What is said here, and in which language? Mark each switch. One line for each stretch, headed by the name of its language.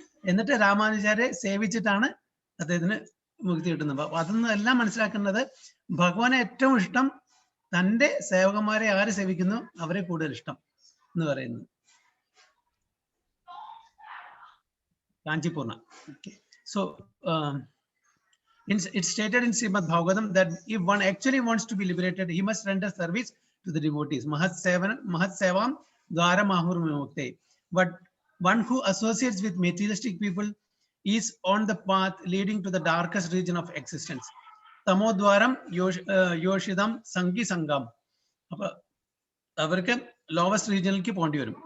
Malayalam: എന്നിട്ട് രാമാനുജാചാര്യെ സേവിച്ചിട്ടാണ് അദ്ദേഹത്തിന് മുക്തി കിട്ടുന്നത്. അപ്പൊ അതൊന്നും എല്ലാം മനസ്സിലാക്കുന്നത് ഭഗവാനെ ഏറ്റവും ഇഷ്ടം തന്റെ സേവകന്മാരെ ആര് സേവിക്കുന്നു അവരെ കൂടുതൽ ഇഷ്ടം എന്ന് പറയുന്നത്.
English: Kanchipurna. Okay. So it's stated in Srimad Bhagavatam that if one actually wants to be liberated, he must render service to the devotees.
Sanskrit: Mahat sevam dwara mahur mukte.
English: But one who associates with materialistic people is on the path leading to the darkest region of existence.
Sanskrit: Tamodwaram yoshidam sangi sangam.
Malayalam: അപ്പൊ അവർക്ക് lowest റീജിയനിലേക്ക് പോകേണ്ടി വരും.